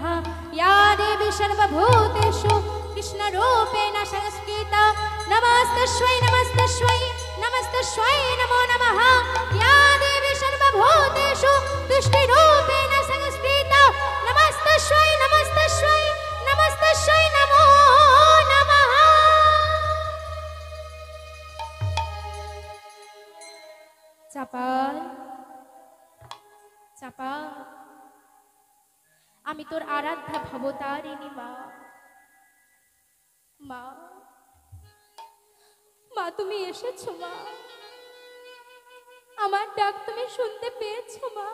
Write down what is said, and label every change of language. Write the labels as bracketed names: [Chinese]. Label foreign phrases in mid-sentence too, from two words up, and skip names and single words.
[Sanskrit] या देवी सर्वभूतेषु कृष्णरूपेण संस्कृता नमस्तस्यै नमस्तस्यै नमस्तस्यै नमो नमः। या देवी सर्वभूतेषु तुष्टिरूपेण संस्कृता नमस्तस्यै नमस्तस्यै नमस्तस्यै नमो नमः। [Bangla] চাপাল চাপাল, আমি তোর আরাধ্যা ভবতারিণী মা। মা, মা তুমি এসেছো মা, আমার ডাক তুমি শুনতে পেয়েছো মা।